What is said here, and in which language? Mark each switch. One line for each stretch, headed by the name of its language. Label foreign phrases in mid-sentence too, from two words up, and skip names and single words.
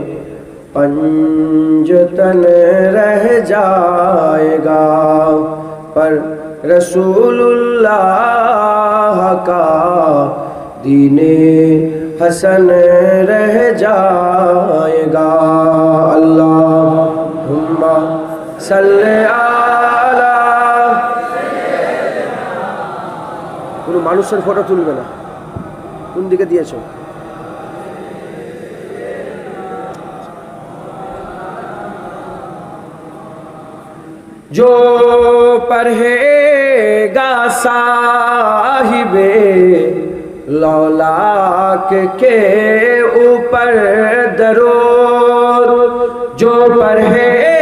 Urdu: پنجتن رہ جائے گا، پر رسول اللہ کا دین حسن رہ جائے گا۔
Arabic: اللہم صلی علی
Bangla: কোনো মানুষের ফটো তুলবে না, কোন দিকে দিয়েছো?
Urdu: جو پڑھے گا صاحب لولاک کے اوپر درود، جو پڑھے